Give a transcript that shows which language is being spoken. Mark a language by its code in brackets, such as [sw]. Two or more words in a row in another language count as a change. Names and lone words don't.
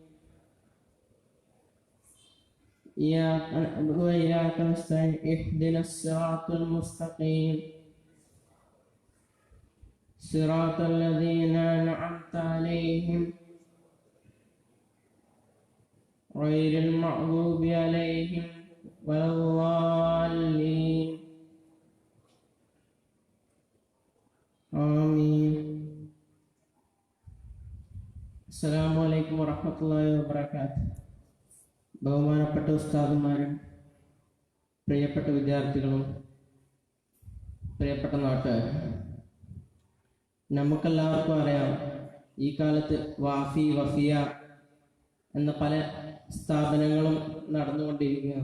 [ar] إياك نعبد وإياك نستعين اهدنا الصراط المستقيم صراط الذين أنعمت عليهم غير المغضوب عليهم ولا الضالين آمين. السلام عليكم ورحمة الله وبركاته. [ml] ബഹുമാനപ്പെട്ട ഉസ്താദുമാരും പ്രിയപ്പെട്ട വിദ്യാർത്ഥികളും പ്രിയപ്പെട്ട നാട്ടുകാരും, നമുക്കെല്ലാവർക്കും അറിയാം, ഈ കാലത്ത് വാഫി വഫിയ എന്ന പല സ്ഥാപനങ്ങളും നടന്നുകൊണ്ടിരിക്കുകയാണ്.